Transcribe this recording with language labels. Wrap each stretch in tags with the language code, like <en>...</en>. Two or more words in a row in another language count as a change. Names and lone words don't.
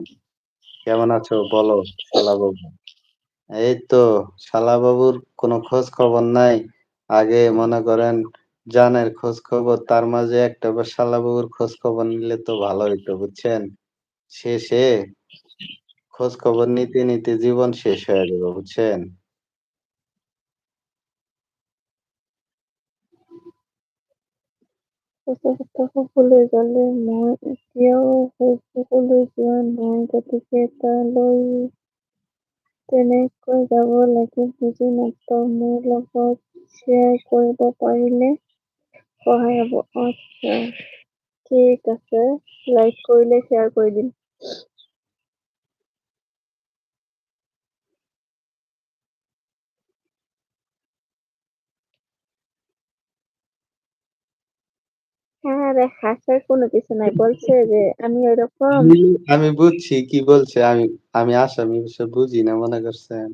<bn>কেমন আছো বলো শালাবাবু? এই তো শালাবাবুর কোনো খোঁজ খবর নাই। আগে মনে করেন জানের খোঁজ খবর, তার মাঝে একটাবার শালাবাবুর খোঁজ খবর নিলে তো ভালো হইতো বুঝছেন? শেষে খোঁজ খবর নিতে জীবন শেষ হয়ে যাবে বুঝছেন?</bn> <as>সকলোৱে গ'লে মই এতিয়াও ফেচবুকলৈ যোৱা নাই, গতিকে তালৈ কেনেকৈ যাব লাগে বুজি নাপাওঁ। মোৰ লগত শ্বেয়াৰ কৰিব পাৰিলে সহায় হ'ব। আচ্ছা, ঠিক আছে, লাইক কৰিলে শ্বেয়াৰ কৰি দিম।</as> <bn>হ্যাঁ রে, হাসার কোনো কিছু নাই, বলছে যে আমি ওরকম। আমি বুঝছি কি বলছে। আমি আসামি বিষয় বুঝি না মনে করছেন?</bn>